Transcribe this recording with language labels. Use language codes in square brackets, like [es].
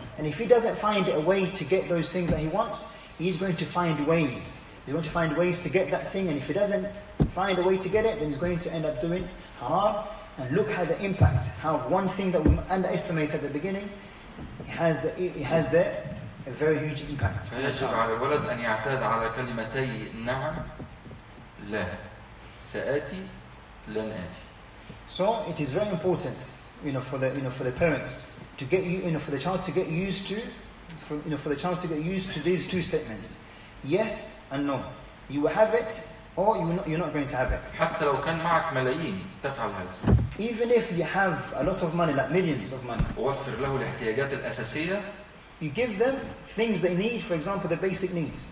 [en] And if he doesn't find a way to get those things that he wants, he's going to find ways. He's going to find ways to get that thing, and if he doesn't find a way to get it, then he's going to end up doing haram. And look at the impact, how one thing that we underestimate at the beginning, it has a very huge impact. [ar] فيجب على الولد أن يعتاد على كلمتي نعم لا سآتي لن آتي. [en] So it is very important, for the parents to get for the child to get used to, for the child to get used to these two statements: yes and no. You will have it, or you're not going to have it. [ar] حتى لو كان معك ملايين تفعل هذا. [en] Even if you have a lot of money, like millions of money, [ar] وفر له الاحتياجات الأساسية. [en] You give them things they need, for example, the basic needs.